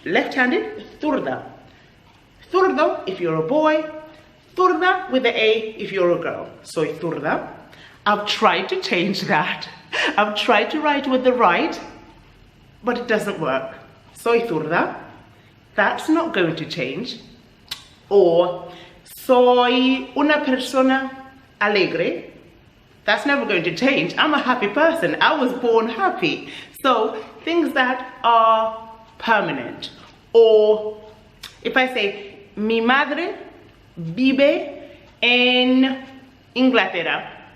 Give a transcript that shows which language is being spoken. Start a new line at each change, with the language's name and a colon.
English: Left-handed, zurda. Zurdo if you're a boy. Zurda with the A if you're a girl.
Spanish: Soy zurda.
English: I've tried to change that. I've tried to write with the right, but it doesn't work.
Spanish: Soy zurda.
English: That's not going to change.
Spanish: Or soy una persona alegre.
English: That's never going to change. I'm a happy person. I was born happy. So things that are permanent. Or if I say,
Spanish: mi madre vive en Inglaterra.